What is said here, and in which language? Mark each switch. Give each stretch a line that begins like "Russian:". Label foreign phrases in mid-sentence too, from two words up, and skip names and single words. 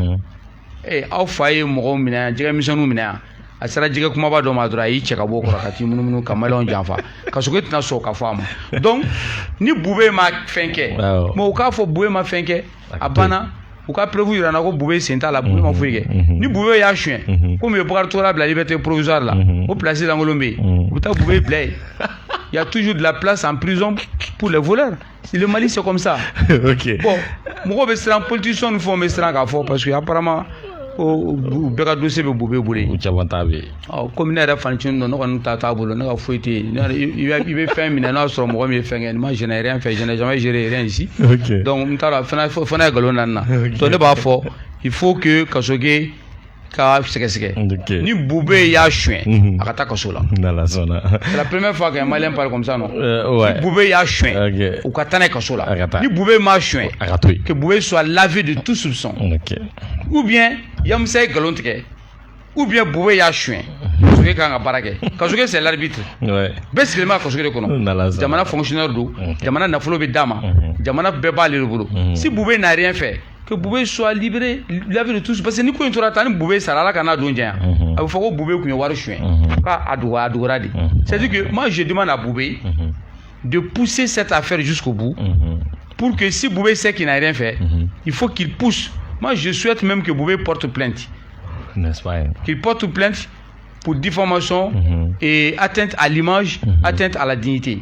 Bambara: aw fa ye mɔgɔw minɛ yan jɛgɛmisɛnninw minɛ yan a sera jɛgɛ kumaba dɔ ma dɔrɔn a y'i cɛ ka bɔ o kɔrɔ ka t'i munumunu ka Maliyɛnw janfa Kasoge tɛna sɔn ka fɔ a ma donc ni Bube ma fɛn kɛ mais u k'a fɔ Bube ma fɛn kɛ a banna u ka preuve yira n na ko Bube sen t'a la Bube ma foyi kɛ ni Bube y'a suyɛn komi u ye Bakari Togola bila liberté provisoire la o place lankolon bɛ yen u bɛ taa Bube bila yen
French: il y a toujours de la place en prison pour les voleurs le Mali c'est comme ça
Bambara: bon mɔgɔw bɛ siran politiciens ni fɛnw bɛ siran k'a fɔ
French: parce que apparemment
Bambara: u bɛɛ ka dossier bɛ Bube bolo yen caman t'a bɛ komi ne yɛrɛ fanicinin dɔn ne kɔni ta t'a bolo ne ka foyi tɛ yen i bɛ fɛn minɛ n'a sɔrɔ mɔgɔ min ye fɛn kɛ
French: moi je n'ai rien fait je n'ai jamais géré rien ici
Bambara: donc n t'a dɔn fana ye nkalon na nin na donc ne b'a fɔ il faut que Kasoge ka sɛgɛsɛgɛ ni Bube y'a suyɛn a ka taa kaso la
French: c'est la première fois qu'un Malien parle comme ça non
Bambara: ni Bube y'a suyɛn u ka taa n'a ye kaso la ni Bube m'a suyɛn
French: que Bube soit lavé de tout soupçon ou bien
Bambara: Yamusa ye nkalon tigɛ
French: ou bien
Bambara: Bube y'a suyɛn Kasoge kan ka baara kɛ Kasoge
French: c'est l'arbitre
Bambara: bɛɛ sigilen b'a Kasoge de kɔnɔ jamana fonctionnaire don jamana nafolo bɛ d'a ma jamana bɛɛ b'ale de bolo
French: si Bube n'a rien fait que Bube soit libéré lavé de tous parce que
Bambara: ni ko in tora tan ni Bube sara Ala kana don janya a bɛ fɔ ko Bube kun ye wari suyɛn k'a dogora de
French: c'est à dire que moi je demande à Bube de pousser cette affaire jusqu'au bout pour que si Bube sait qu'il n'a rien fait il faut qu'il pousse moi je souhaite même que Bube porte plainte N'est-ce pas? Qu'il porte plainte pour diffamation et atteinte à l'image, atteinte à la dignité.